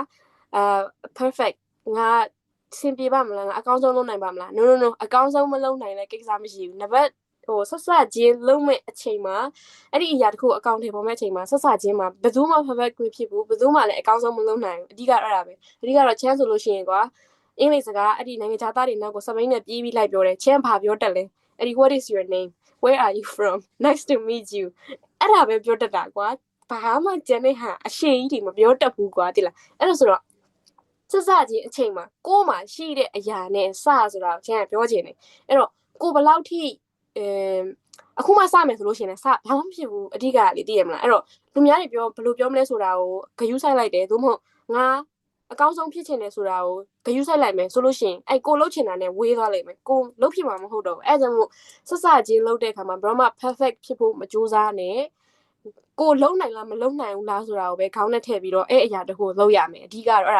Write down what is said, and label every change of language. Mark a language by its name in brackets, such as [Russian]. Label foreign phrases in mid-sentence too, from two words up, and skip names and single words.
[Burmese] perfect ငါဆင်ပြေပါမလားငါအကောင်းဆုံးလုပ်နိုင်ပါမလား no အကောင်းဆုံးမလုပ်နိုင်လဲကိစ္စမရှိဘူးနံပါတ်ဆက်ချင်းလုံးမဲ့အချိန်မှာအဲ့ဒီအရာတစ် ခုအကောင့်ထဲပေါ်မဲ့အချိန်မှာဆက်ချင်းမှာဘယ်သူမှ perfect ဖြစ်ဘူးဘယ်သူမှလည်းအကောင်းဆုံးမလုပ်နိုင်ဘူးအဓိကအဲ့ဒါပဲအဓိကတော့ chance ဆိုလို့ရှိရင်ကွာအင်္ဂလိပ်စကားအဲ့ဒီနိုင်ငံခြားသားတွေနောက်ကိုစပိန်နဲ့ပြေးပြီးလိုက်ပြောတယ် chance ဘာပြောတက်လဲအဲ့ဒီ [English] what is your name where are you from nice to meet you [Burmese] အဲ့ဒါပဲပြောတတ်တာကွာဘာမှကျန်တဲ့ဟာအရှိကြီးတွေမပြောတတ်ဘူးကွာတိလားအဲ့လိုဆိုတော့ဆက်ချင်းအချိန်မှာကိုယ်မှာရှိတဲ့အရာနဲ့စဆိုတာကျန်ပြောချင် တယ်အဲ့တော့ကိုဘယ်လောက်ထိအခုမှစမယ်ဆိုလို့ရှိရင်လည်းဘာမှမဖြစ်ဘူးအဓိကလေသိရမလားအဲ့တော့လူများတွေပြောဘယ်လိုပြောမလဲဆိုတာကိုဂယုစိုက်လိုက်တယ်သို့မဟုတ်ငါအကောင်းဆုံးဖြစ်ချင်တယ်ဆိုတာကိုဂယုစိုက်လိုက်မယ်ဆိုလို့ရှိရင်အဲ့ကိုလှုပ်ချင်တာနဲ့ဝေးသွားလိမ့်မယ်ကိုလှုပ်ဖြစ်မှာမဟုတ်တော့ဘူးအဲ့ဒါကြောင့်မို့ဆက်ချင်းလှုပ်တဲ့အခါမှာဘယ်တော့မှ perfect ဖြစ်ဖို့မကြိုးစားနဲ့ကိုလုံနိုင်လားမလုံနိုင်ဘူးလားဆိုတာကိုပဲခေါင်းနဲ့ထည့်ပြီးတော့အဲ့အရာတခုကိုလုပ်ရမယ်အဓိကတော့အဲ့ဒါ